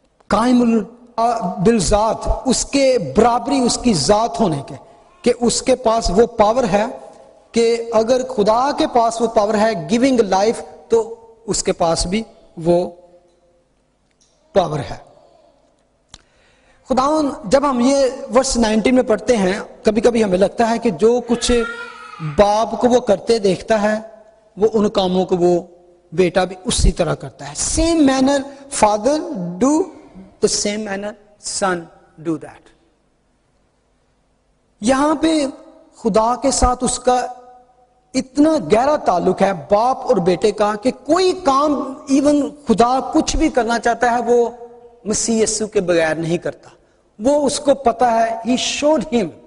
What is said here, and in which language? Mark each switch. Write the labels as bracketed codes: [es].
[ur] قائم بالذات، اس کے برابری اس کی ذات ہونے کے، کہ اس کے پاس وہ پاور ہے کہ اگر خدا کے پاس وہ پاور ہے [en] giving life, [ur] تو اس کے پاس بھی وہ پاور ہے. خداوند جب ہم یہ ورس 19 میں پڑھتے ہیں، کبھی کبھی ہمیں لگتا ہے کہ جو کچھ باپ کو وہ کرتے دیکھتا ہے وہ ان کاموں کو وہ بیٹا بھی اسی طرح کرتا ہے. [en] Same manner father do, the same manner son do that. [ur] یہاں پہ خدا کے ساتھ اس کا اتنا گہرا تعلق ہے باپ اور بیٹے کا کہ کوئی کام ایون خدا کچھ بھی کرنا چاہتا ہے وہ مسیح یسوع کے بغیر نہیں کرتا. وہ اس کو پتا ہے. [en] He showed him.